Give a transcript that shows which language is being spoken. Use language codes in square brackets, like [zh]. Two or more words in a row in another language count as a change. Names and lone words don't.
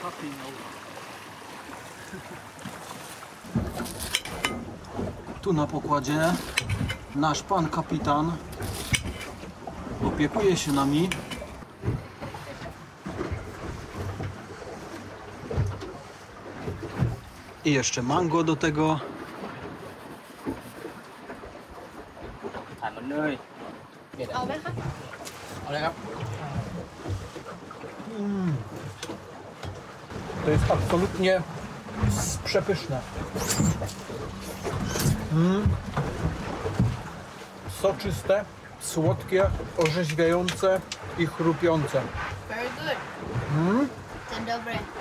[pl] Tu na pokładzie nasz pan kapitan opiekuje się nami. I jeszcze mango do tego. [th] ถ่ายมันเลย เอาไหมคะ เอาเลยครับ [pl] To jest absolutnie przepyszne. Soczyste, słodkie, orzeźwiające i chrupiące. [en] Very good. [pl] Dzień dobry.